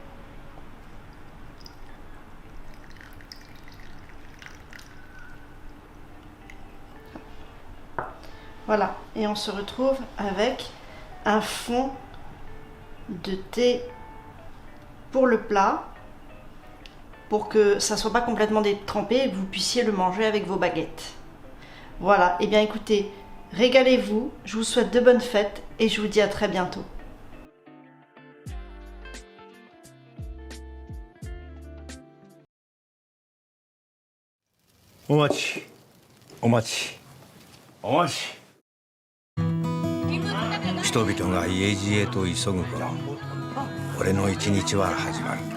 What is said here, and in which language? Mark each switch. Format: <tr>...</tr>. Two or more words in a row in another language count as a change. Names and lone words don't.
<fr>Voilà, et on se retrouve avec un fond de thé pour le plat, pour que ça soit pas complètement détrempé et que vous puissiez le manger avec vos baguettes. Voilà, et bien écoutez, régalez-vous, je vous souhaite de bonnes fêtes et je vous dis à très bientôt.</fr> <ja>お待ちお待ちお待ち。人々が家路へと急ぐ頃、俺の一日は始まる。</ja>